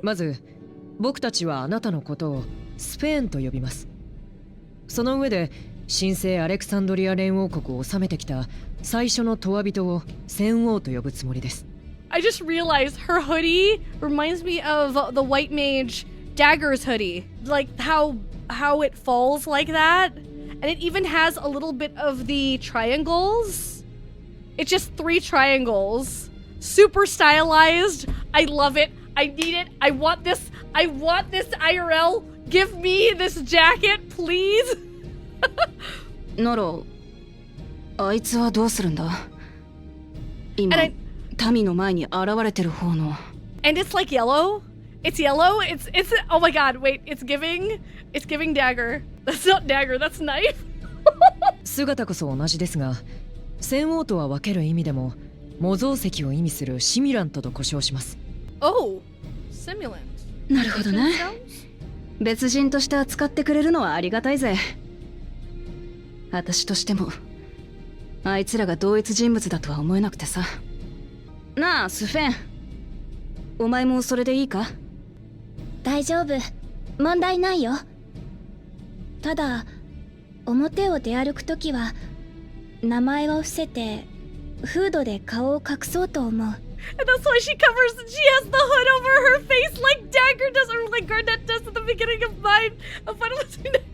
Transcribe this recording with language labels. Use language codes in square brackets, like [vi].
[ja] まず僕たちはあなたのことをスペーンと呼びます。その上で神聖アレクサンドリア連王国を治めてきた最初のトワ人を戦王と呼ぶつもりです。 [en] I just realized her hoodie reminds me of the white mage Dagger's hoodie. Like how it falls like that. And it even has a little bit of the triangles. It's just 3 triangles. Super stylized. I love it. I need it. I want this. I want this IRL. Give me this jacket, please. [ja] なら、あいつはどうするんだ？今、民の前に現れてる方の。 [en] And it's like yellow. It's yellow. It's oh my god, wait, it's giving dagger. That's not dagger, that's knife. [ja] 姿こそ同じですが、戦王とは分ける意味でも模造石を意味するシミュラントと呼称します。 [en] Oh, simulant. [ja] なるほどな。別人として扱ってくれるのはありがたいぜ。私としてもあいつらが同一人物だとは思えなくてさ。なあスフェン、お前もそれでいいか？大丈夫、問題ないよ。ただ表を出歩くときは名前を伏せてフードで顔を隠そうと思う。 [en] And that's why she has the hood over her face like Dagger does, or like Garnet does at the beginning of Final Fantasy.